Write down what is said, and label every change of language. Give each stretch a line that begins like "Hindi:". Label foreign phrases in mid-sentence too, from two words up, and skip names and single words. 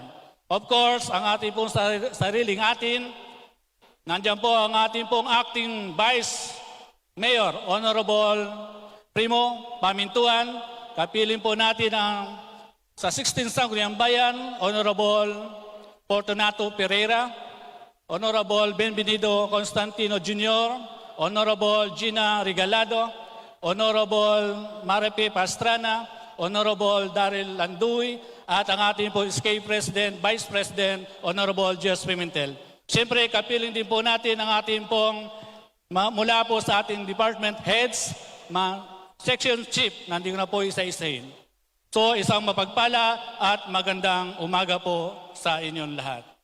English: Of course,
Filipino: ang ating pong sariling atin, nandiyan po ang ating pong
English: Acting Vice Mayor,
Filipino: Honorable Primo Pamintuan. Kapiling po natin ang sa 16 Sangguniang Bayan, Honorable Fortunato Pereira, Honorable Benvenido Constantino Jr., Honorable Gina Regalado, Honorable Maripe Pastrana, Honorable Daryl Landuy, at ang ating po
English: SK President, Vice President,
Filipino: Honorable Jess Pimentel. Siyempre, kapiling din po natin ang ating pong mula po sa ating
English: department heads, section chief,
Filipino: nandito na po isa-isahin. So, isang mapagpala at magandang umaga po sa inyong lahat.